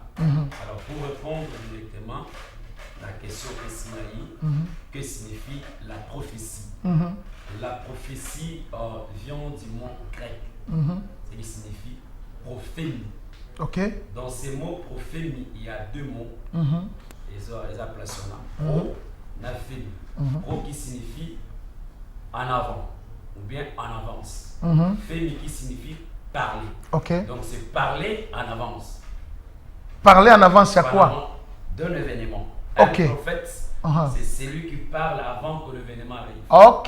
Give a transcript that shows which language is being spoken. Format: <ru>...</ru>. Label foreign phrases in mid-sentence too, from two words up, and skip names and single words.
<fr>Alors pour répondre directement à la question que signifie la prophétie? La prophétie vient du mot grec, ce qui signifie prophétie. Dans ces mots prophétie, il y a deux mots. Les appellations là. Pro, naphémie. Pro qui signifie en avant ou bien en avance. Fémie qui signifie parler. Donc c'est parler en avance. Parler en avance, c'est quoi? D'un événement. Un prophète, c'est celui qui parle avant que l'événement arrive.</fr>